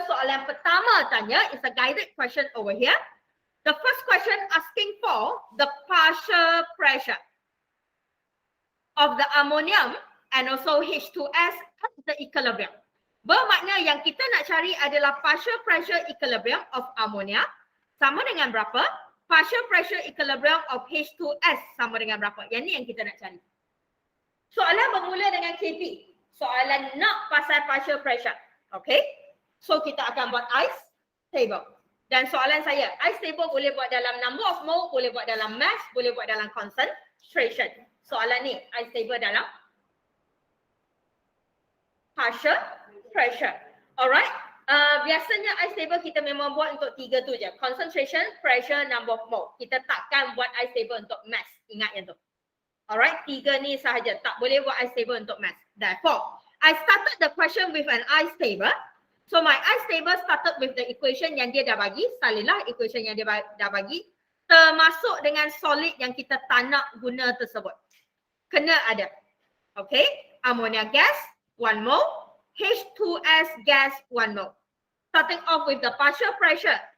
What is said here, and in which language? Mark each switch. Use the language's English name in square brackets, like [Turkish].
[English] Soalan pertama tanya is a guided question over here. The first question asking for the partial pressure of the ammonium and also H2S at the equilibrium. [Malay] Bermakna yang kita nak cari adalah partial pressure equilibrium of ammonia sama dengan berapa? Partial pressure equilibrium of H2S sama dengan berapa? Yang ni yang kita nak cari. Soalan bermula dengan KP. Soalan nak pasal partial pressure. Okay? So kita akan buat ice table. Dan soalan saya, ice table boleh buat dalam number of mole, boleh buat dalam mass, boleh buat dalam concentration. Soalan ni, ice table dalam partial pressure. Alright? Biasanya ice table kita memang buat untuk 3 tu je. Concentration, pressure, number of mole. Kita takkan buat ice table untuk mass. Ingat yang tu. Alright? 3 ni sahaja. Tak boleh buat ice table untuk mass. [English] Therefore, I started the question with an ice table. So my ice table started with the equation yang dia dah bagi. Salilah equation yang dia dah bagi. [Malay] Termasuk dengan solid yang kita tak nak guna tersebut. Kena ada. Okay? [English] Ammonia gas, 1 mole. H2S gas, 1 mole. Starting off with the partial pressure